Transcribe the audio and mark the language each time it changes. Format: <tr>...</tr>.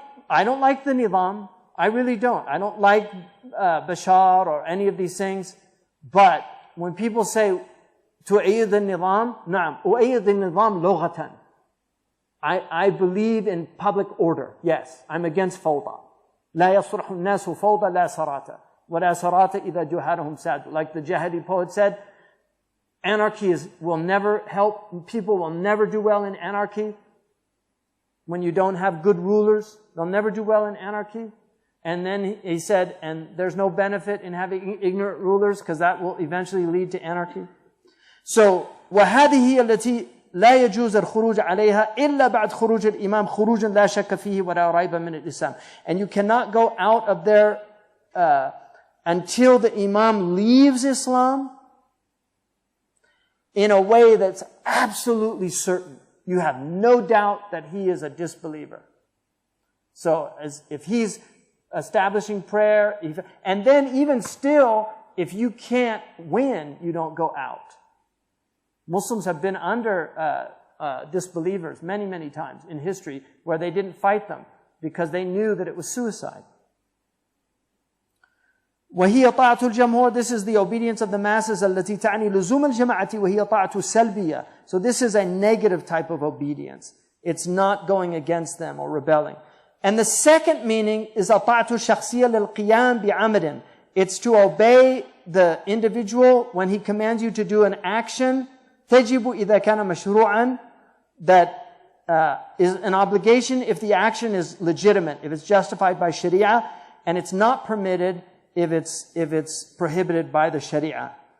<en>I don't like the nizam. I really don't. I don't like Bashar or any of these things. But when people say,</en> <ar>تؤيد النظام, نعم, أؤيد النظام لغة.</ar> <en>I believe in public order. Yes, I'm against فوضى.</en> <ar>لا يصلح الناس فوضى لا سرات. ولا سرات إذا جهالهم ساد.</ar> <en>Like the Jahidi poet said, anarchy will never help. People will never do well in anarchy. When you don't have good rulers, they'll never do well in anarchy. And then he said, and there's no benefit in having ignorant rulers because that will eventually lead to anarchy.</en> <ar>So, وهذه التي لا يجوز الخروج عليها إلا بعد خروج الإمام خروجا لا شك فيه ولا ريب من الإسلام.</ar> <en>And you cannot go out of there until the Imam leaves Islam in a way that's absolutely certain. You have no doubt that he is a disbeliever. So, if he's establishing prayer, and then even still, if you can't win, you don't go out. Muslims have been under disbelievers many, many times in history where they didn't fight them because they knew that it was suicide.</en> <ar>وهي طاعة الجمهور,</ar> <en>this is the obedience of the masses</en> <ar>التي تعني لزوم الجماعة وهي طاعة سلبية.</ar> <en>So this is a negative type of obedience. It's not going against them or rebelling. And the second meaning is</en> <ar>الطاعة الشخصية للقيام بعمل.</ar> <en>It's to obey the individual when he commands you to do an action.</en> <ar>تجب إذا كان مشروعا,</ar> <en>that is an obligation if the action is legitimate, if it's justified by Sharia, and it's not permitted if it's prohibited by the Sharia.</en>